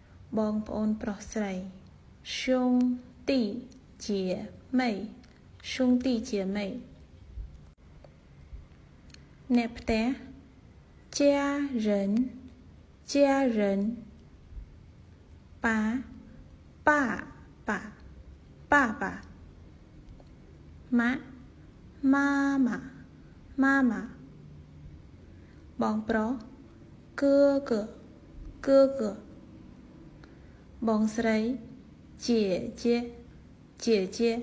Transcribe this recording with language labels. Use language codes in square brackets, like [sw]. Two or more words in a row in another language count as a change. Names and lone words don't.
[km] បងប្អូនប្រុសស្រី [zh] 兄弟姐妹兄弟姐妹 [km] អ្នកផ្ទះ [zh] 家人家人爸爸爸爸爸ម៉ាក់ 妈妈妈妈 [km] បងប្រុស [zh] 哥哥哥哥 [km] បងស្រី [zh] 姐姐姐姐